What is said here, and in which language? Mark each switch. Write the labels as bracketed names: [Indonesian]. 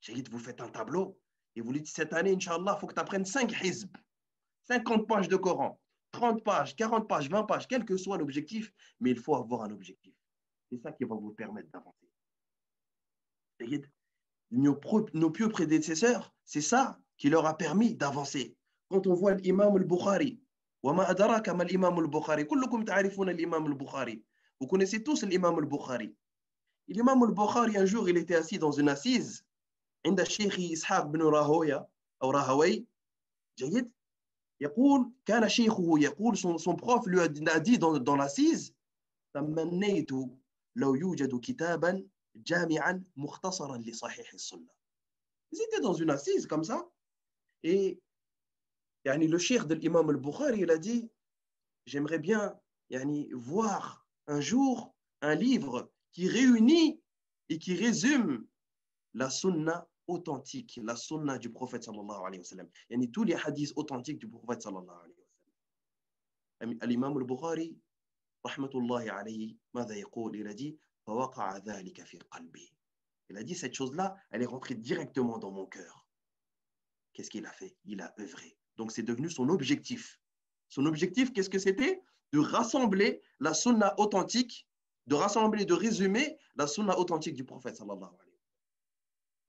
[French] Vous faites un tableau et vous dites cette année, Inch'Allah, il faut que tu apprennes 5 hizb, 50 pages de Coran, 30 pages, 40 pages, 20 pages, quel que soit l'objectif, mais il faut avoir un objectif. C'est ça qui va vous permettre d'avancer. Nos pieux prédécesseurs, c'est ça qui leur a permis d'avancer. Quand on voit l'imam al-Bukhari, [Arabic] وما أدراك ما الإمام البخاري كلكم تعرفون الإمام البخاري. [French] Vous connaissez tous l'imam al-Bukhari. L'imam al-Bukhari, un jour, il était assis dans une assise [Arabic] عند الشيخ إسحاق بن راهوية أو راهوي جيد يقول كان شيخه يقول [French] son prof lui a dit dans l'assise [Arabic] تمنيت لو يوجد كتابا جامعا مختصرا لصحيح السنة. [French] Ils étaient dans une assise comme ça et le cheikh de l'imam al-Bukhari il a dit j'aimerais bien voir un jour un livre qui réunit et qui résume la sunna authentique, la sunna du prophète sallallahu alayhi wa sallam. Tous les hadiths authentiques du prophète sallallahu alayhi wa sallam. L'imam al-Bukhari, rahmatullahi alayhi, [Arabic] ماذا يقول? [French] Il a dit [Arabic] فوقع ذلك في قلبي. [French] Il a dit cette chose-là, elle est rentrée directement dans mon cœur. Qu'est-ce qu'il a fait? Il a œuvré. Donc c'est devenu son objectif. Son objectif, qu'est-ce que c'était? De rassembler la sunna authentique, de rassembler, de résumer la sunna authentique du prophète sallallahu alayhi wa sallam.